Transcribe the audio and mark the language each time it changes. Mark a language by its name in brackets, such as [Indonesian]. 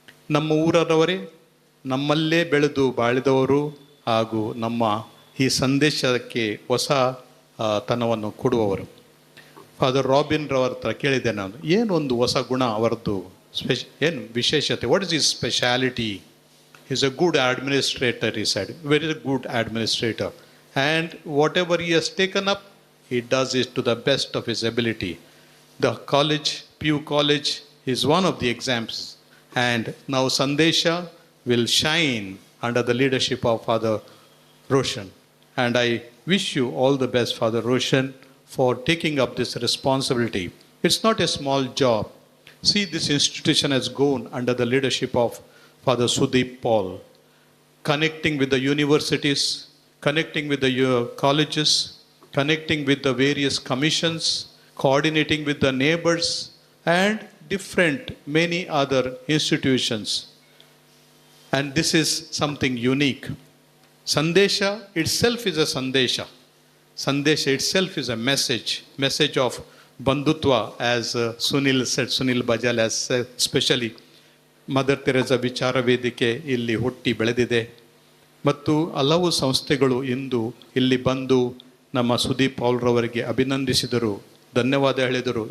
[Kannada] ನಮ್ಮ ಊರವರೇ, ನಮ್ಮಲ್ಲೇ ಬೆಳೆದು ಬಾಳಿದವರು ಹಾಗೂ ನಮ್ಮ ಈ ಸಂದೇಶಕ್ಕೆ ಹೊಸ ತನವನ್ನು ಕೊಡುವವರು. ಫಾದರ್ ರಾಬಿನ್ ರವರ ಹತ್ರ ಕೇಳಿದೆ ನಾನು, ಏನೊಂದು ಹೊಸ ಗುಣ ಅವರದ್ದು, ಏನು ವಿಶೇಷತೆ, [English] What is his speciality? Is a good administrator, ಈ side very good administrator, and whatever he has taken up, he does it to the best of his ability. The college, PU College, is one of the examples, and now Sandesha will shine under the leadership of Father Roshan. And I wish you all the best, Father Roshan, for taking up this responsibility. It's not a small job. See, this institution has gone under the leadership of Father Sudeep Paul, connecting with the universities, connecting with the colleges, connecting with the various commissions, coordinating with the neighbors and many other institutions. And this is something unique. Sandesha itself is a Sandesha. Sandesha itself is a message of Bandhutva, as Sunil said, Sunil Bajal has said, especially [Kannada] mother Theresa ವಿಚಾರ ವೇದಿಕೆ ಇಲ್ಲಿ ಹುಟ್ಟಿ ಬೆಳೆದಿದೆ ಮತ್ತು ಹಲವು ಸಂಸ್ಥೆಗಳು ಇಂದು ಇಲ್ಲಿ ಬಂದು ನಮ್ಮ ಸುದೀಪ್ ಪೌಲ್ರವರಿಗೆ ಅಭಿನಂದಿಸಿದರು, ಧನ್ಯವಾದ ಹೇಳಿದರು.